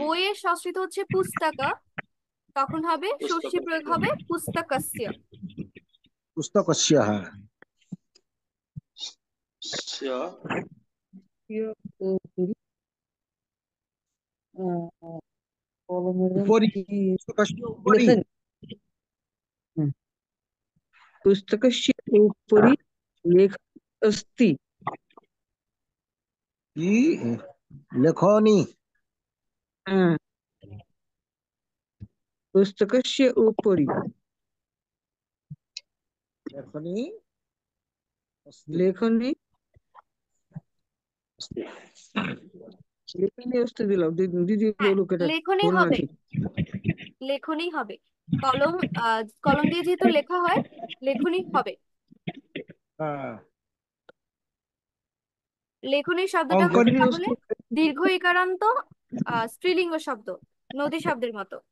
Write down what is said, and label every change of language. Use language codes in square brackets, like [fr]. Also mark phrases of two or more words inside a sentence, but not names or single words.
[bn] বইয়ের সংস্কৃত হচ্ছে পুস্তকা, তখন হবে ষষ্ঠী পুস্তক প্রয়োগ হবে পুস্তকস্য। পুস্তকস্য হ্যাঁ উপরি, কলমের রং উপরি কি [sa] পুস্তকস্য উপরি [bn] লেখেন? [sa] पुस्तकस्य उपरि लेखः अस्ति। [bn] কি লেখনী [sa] पुस्तकस्य उपरि লেখনী अस्ति लेखनी अस्ति। लेखनी अस्ति [bn] দিলাম। দিদি হ্যাঁ, বলুক এটা লেখনী ভুল হবে, নাকি। লেখনী হবে। কলম কলম দিয়ে যেহেতু লেখা হয়, লেখনী হবে। হ্যাঁ লেখনী শব্দটা হচ্ছে অঙ্কনী তাহলে দীর্ঘ ইকারান্ত স্ত্রীলিঙ্গ শব্দ, নদী শব্দের মতো।